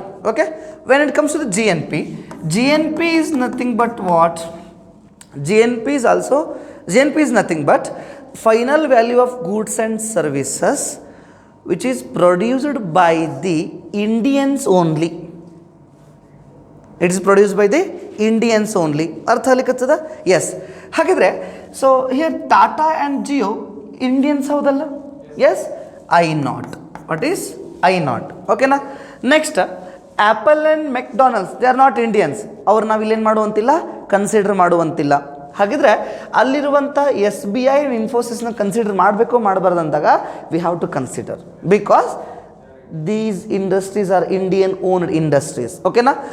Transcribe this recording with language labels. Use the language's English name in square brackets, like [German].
[English] Okay, when it comes to the G N P is nothing but what? G N P is nothing but final value of goods and services which is produced by the Indians only. It is produced by the Indians only. [Kannada] ಅರ್ಥ ಆಗ್ಲಿಕ್ಕತ್ತದ? S. [English] ಹಾಗಿದ್ರೆ so here Tata and Jio Indians ಹೌದಲ್ಲ? Yes, I0. What is I0? ಓಕೆನಾ? Next Apple and McDonald's, they are not Indians. [Kannada] ಅವ್ರು ನಾವು ಇಲ್ಲೇನು ಮಾಡುವಂತಿಲ್ಲ, consider ಮಾಡುವಂತಿಲ್ಲ. ಹಾಗಿದ್ರೆ ಅಲ್ಲಿರುವಂಥ ಎಸ್ ಬಿ ಐ ಇನ್ಫೋಸಿಸ್ನ ಕನ್ಸಿಡರ್ ಮಾಡಬೇಕು ಮಾಡಬಾರ್ದು ಅಂದಾಗ [English] We have to consider, because these industries are Indian owned industries. [Kannada] ಓಕೆನಾ?